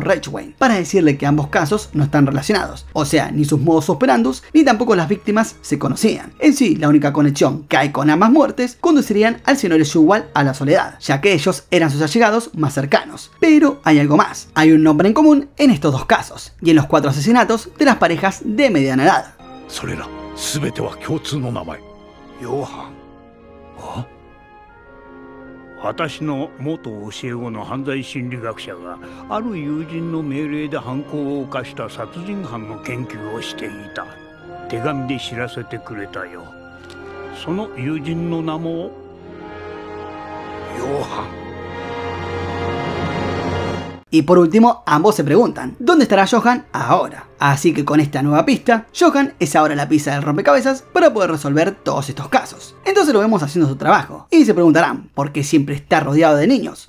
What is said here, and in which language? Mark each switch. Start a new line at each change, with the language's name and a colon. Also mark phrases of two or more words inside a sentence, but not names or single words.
Spanish: Reichwein para decirle que ambos casos no están relacionados, o sea, ni sus modus operandus ni tampoco las víctimas se conocían. En sí, la única conexión que hay con ambas muertes conducirían al señor Jewel a la soledad, ya que ellos eran sus allegados más cercanos. Pero hay algo más, hay un nombre en común en estos dos casos y en los 4 asesinatos de las parejas de mediana edad.
Japanese: それら全ては共通の名前。ヨハン。あ？私の元教え子の犯罪心理学者がある友人の命令で犯行を犯した殺人犯の研究をしていた。手紙で知らせてくれたよ。その友人の名もヨハン。
Spanish: Y por último, ambos se preguntan, ¿dónde estará Johan ahora? Así que con esta nueva pista, Johan es ahora la pieza del rompecabezas para poder resolver todos estos casos. Entonces lo vemos haciendo su trabajo. Y se preguntarán, ¿por qué siempre está rodeado de niños?